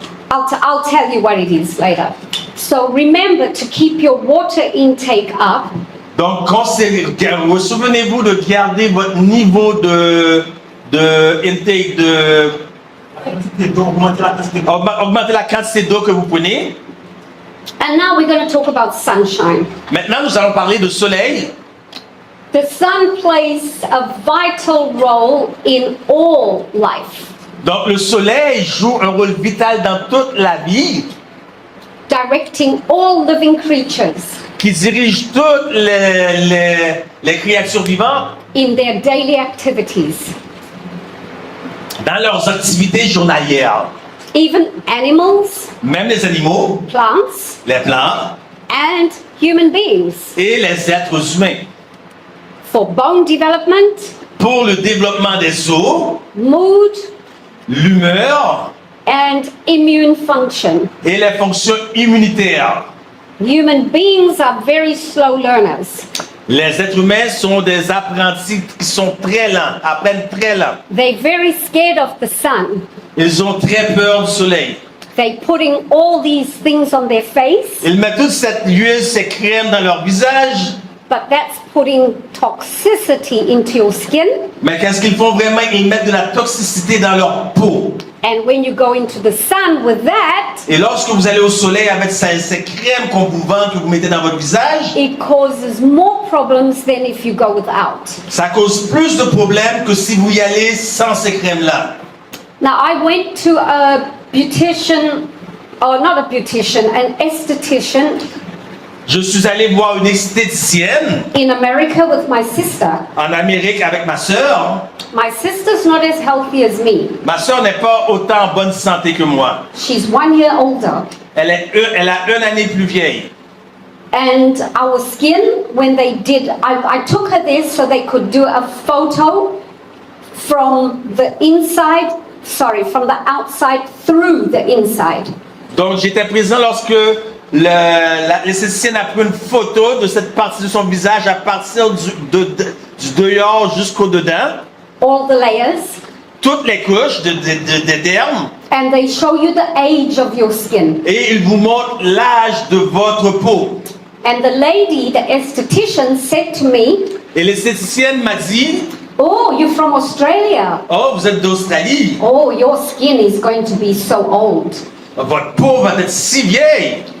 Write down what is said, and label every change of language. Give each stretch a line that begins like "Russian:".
English: I'll tell you what it is later. So remember to keep your water intake up.
French: Donc souvenez-vous de garder votre niveau de intake augmenter la quantité d'eau que vous prenez.
English: And now we're going to talk about sunshine.
French: Maintenant, nous allons parler de soleil.
English: The sun plays a vital role in all life,
French: Donc le soleil joue un rôle vital dans toute la vie,
English: directing all living creatures
French: qui dirige toutes les créatures vivantes
English: in their daily activities.
French: dans leurs activités journalières.
English: Even animals,
French: Même les animaux,
English: plants,
French: les plantes
English: and human beings.
French: et les êtres humains.
English: For bone development,
French: Pour le développement des os,
English: mood,
French: l'humeur
English: and immune function.
French: et les fonctions immunitaires.
English: Human beings are very slow learners.
French: Les êtres humains sont des apprentis qui sont très lents, apprennent très lent.
English: They're very scared of the sun.
French: Ils ont très peur du soleil.
English: They're putting all these things on their face,
French: Ils mettent toute cette huile, ces crèmes dans leur visage.
English: but that's putting toxicity into your skin.
French: Mais qu'est-ce qu'ils font vraiment? Ils mettent de la toxicité dans leur peau.
English: And when you go into the sun with that,
French: Et lorsque vous allez au soleil avec ces crèmes qu'on vous vend, que vous mettez dans votre visage,
English: it causes more problems than if you go without.
French: ça cause plus de problèmes que si vous y allez sans ces crèmes-là.
English: Now, I went to a beautician, or not a beautician, an esthetician
French: Je suis allé voir une esthéticienne
English: in America with my sister.
French: en Amérique avec ma sœur.
English: My sister's not as healthy as me.
French: Ma sœur n'est pas autant en bonne santé que moi.
English: She's 1 year older.
French: Elle a une année plus vieille.
English: And our skin, when they did, I took her there so they could do a photo from the inside, from the outside through the inside.
French: Donc j'étais présent lorsque l'esthéticienne a pris une photo de cette partie de son visage à partir du dehors jusqu'au dedans.
English: All the layers.
French: Toutes les couches de derme.
English: And they show you the age of your skin.
French: Et il vous montre l'âge de votre peau.
English: And the lady, the esthetician, said to me,
French: Et l'esthéticienne m'a dit,
English: "Oh, you're from Australia.
French: oh, vous êtes d'Australie.
English: Oh, your skin is going to be so old."
French: Votre peau va être si vieille.